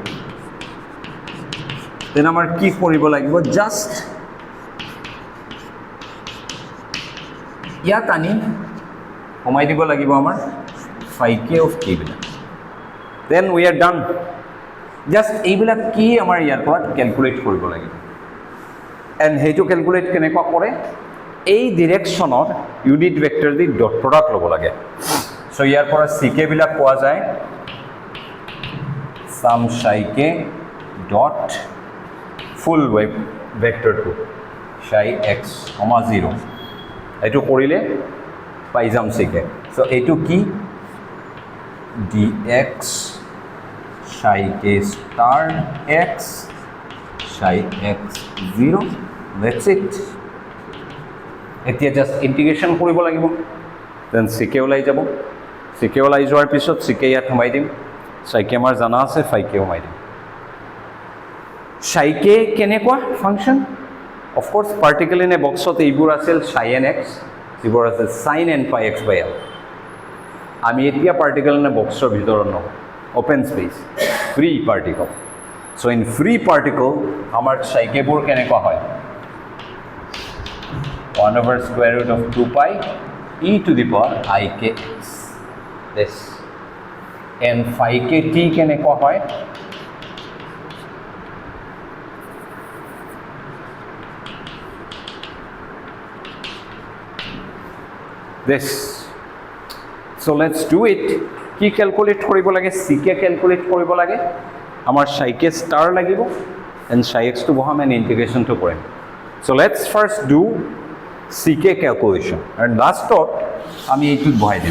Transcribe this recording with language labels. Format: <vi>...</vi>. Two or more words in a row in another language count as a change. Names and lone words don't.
<as>দেন আমাৰ কি কৰিব লাগিব জাষ্ট ইয়াত আনি সোমাই দিব লাগিব আমাৰ phi k of t বিলাক</as> <en>then we are done just</en> <as>এইবিলাক কি আমাৰ ইয়াৰ পৰা কেলকুলেট কৰিব লাগিব এণ্ড সেইটো কেলকুলেট কেনেকুৱা কৰে এই</as> <en>directionৰ unit vector</en> <as>দি</as> <en>dot product</en> <as>ল'ব লাগে চ' ইয়াৰ পৰা ck বিলাক পোৱা যায় সাম psi k ডট</as> <en>full wave vectorটো</en> <as>psi x, 0 এইটো কৰিলে পাই যাম ck চ' এইটো কি dx psi k star x psi x 0</as> <en>that's it</en> <as>এতিয়া</as> <en>just integration</en> <as>কৰিব লাগিব দেন ck ওলাই যাব ck ওলাই যোৱাৰ পিছত ck ইয়াত সোমাই দিম psi k আমাৰ জানা আছে phi k সোমাই দিম psi k কেনেকুৱা</as> <en>function of course particle in a boxত</en> <as>এইবোৰ আছিল sin x যিবোৰ আছে sin n pi x by l আমি এতিয়া পাৰ্টিকল ইন এ বক্সৰ ভিতৰত নহয়</as> <en>open space free particle So in free particle, our</en> <as>সাইকেবোৰ কেনেকুৱা হয়</as> <en>1 over square root of 2 pi e to the power I k x. This and phi k t</en> <as>কেনেকুৱা হয়</as> <en>this. So let's do it.</en> <as>কি ক্যালকুলেট কৰিব লাগে ck ক্যালকুলেট কৰিব লাগে আমাৰ psi k star লাগিব and psi x to বহাম and integration to কৰিম.</as> <en>So let's first do ck calculation and lastত</en> <as>আমি এইটো বহাই দিম.</as>